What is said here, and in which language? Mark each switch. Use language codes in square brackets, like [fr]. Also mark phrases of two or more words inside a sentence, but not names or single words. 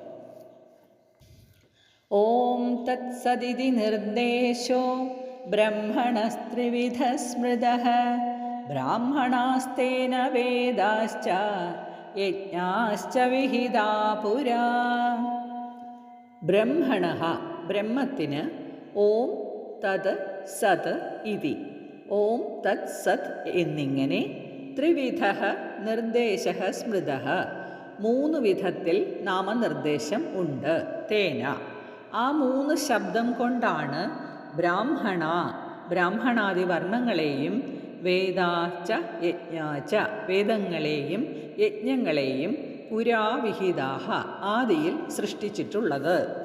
[sa] ഓം തത്സദിതി നിർദ്ദേശോ ബ്രഹ്മണസ്ത്രിവിധ സ്മൃതഃ ബ്രാഹ്മണാസ്തേന വേദാശ്ച യജ്ഞാശ്ച വിഹിതാ പുരാ. [ml] ബ്രഹ്മണഃ ബ്രഹ്മത്തിന് [sa] ഓം തത് സത് ഇതി, ഓം തത് സത് [ml] എന്നിങ്ങനെ [sa] ത്രിവിധ നിർദ്ദേശ സ്മൃതഃ [ml] 3 വിധത്തിൽ നാമനിർദ്ദേശം ഉണ്ട്. തേന ആ 3 ശബ്ദം കൊണ്ടാണ് ബ്രാഹ്മണ ബ്രാഹ്മണാദി വർണ്ണങ്ങളെയും [sa] വേദാച്ച യജ്ഞാച്ച [ml] വേദങ്ങളെയും യജ്ഞങ്ങളെയും പുരാവിഹിതാഹ ആദിയിൽ സൃഷ്ടിച്ചിട്ടുള്ളത്.